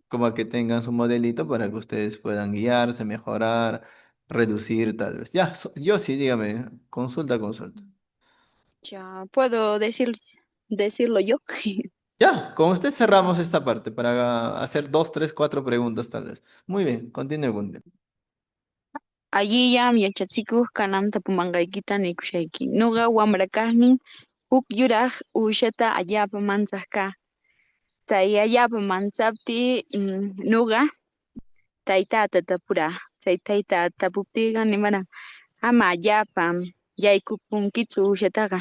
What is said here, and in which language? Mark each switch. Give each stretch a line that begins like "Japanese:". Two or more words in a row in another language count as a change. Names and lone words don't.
Spanish: como que tengan su modelito para que ustedes puedan guiarse, mejorar, reducir tal vez. Ya, yo sí, dígame, consulta, consulta. Ya puedo decirlo yo. Ya, con usted cerramos esta parte para hacer 2, 3, 4 preguntas tal vez. Muy bien, continúe con usted.
Quechua: Allillam yachatsikuq kananta pumanqaykita nikushayki. Nuqa wamra kaqnin huk yuraq uushata allaapa mansaq kaa. Chay allaapa mansapti nuqa taytaata tapuraa. Chay taytaata tapuptiqa nimaran ama allaapa yaykupunkichu uushataqa.